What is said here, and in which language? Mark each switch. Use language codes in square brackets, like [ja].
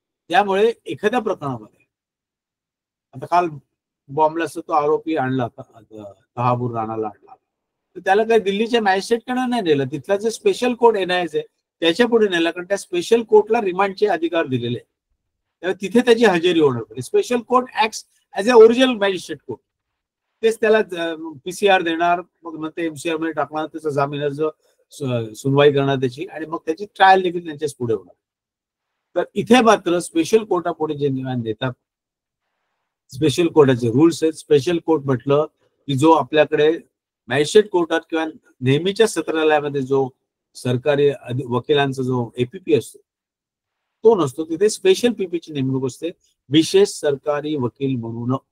[mr] त्यामुळे एखाद्या प्रकरणामध्ये आता काल बॉम्बलाचा तो आरोपी आणला तहाबूर राणाला आणला, तर त्याला काही दिल्लीच्या मॅजिस्ट्रेटकडे नाही नेलं, तिथला जे स्पेशल कोर्ट NIA आहे त्याच्या पुढे नेला, कारण त्या स्पेशल कोर्टला रिमांडचे अधिकार दिलेले आहे. त्यामुळे तिथे त्याची हजेरी होणार होती. [en] Special court acts as a original magistrate court. [mr] तेच त्याला PCR देणार, मग नंतर MCR मध्ये टाकणार, त्याचा जामीन अर्ज सुनवाई करणार त्याची, आणि मग त्याची ट्रायल देखील त्यांच्याच पुढे होणार. तर इथे मात्र स्पेशल कोर्टापुढे जे निवान देतात, स्पेशल कोर्टाचे रूल्स आहेत. स्पेशल कोर्ट म्हटलं की जो आपल्याकडे मॅजिस्ट्रेट कोर्टात किंवा नेहमीच्या सत्रालयामध्ये जो सरकारी वकिलांचा जो APP असतो तो नसतो, तिथे स्पेशल PPची नेमणूक असते, विशेष सरकारी वकील म्हणून.